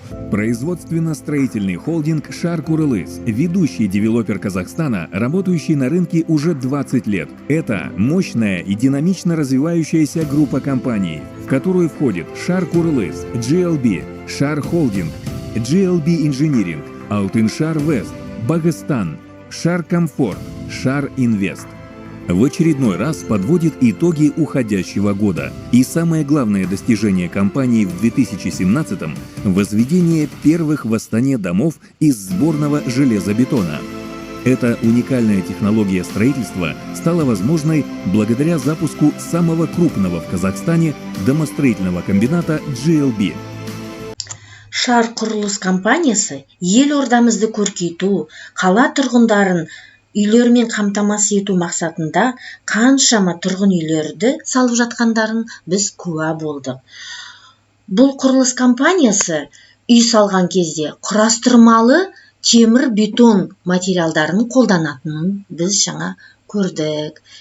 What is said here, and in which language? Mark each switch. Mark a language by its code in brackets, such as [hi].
[ru] Производственно-строительный холдинг «Шар Курылыс», ведущий девелопер Казахстана, работающий на рынке уже 20 лет. Это мощная и динамично развивающаяся группа компаний, в которую входит «Шар Курылыс», GLB, «Шар Холдинг», GLB Engineering, «Алтыншар Вест», «Багыстан», «Шар Комфорт», «Шар Инвест». В очередной раз подводит итоги уходящего года. И самое главное достижение компании в 2017-м – возведение первых в Астане домов из сборного железобетона. Эта уникальная технология строительства стала возможной благодаря запуску самого крупного в Казахстане домостроительного комбината GLB. [kk] Шар құрылыс компаниясы елордамызды көркейту, қала тұрғындарын үйлермен қамтамасыз ету мақсатында қаншама тұрғын үйлерді салып жатқандарын біз куә болдық. Бұл құрылыс компаниясы үй салған кезде құрастырмалы темір бетон материалдарын қолданатынын біз жаңа көрдік.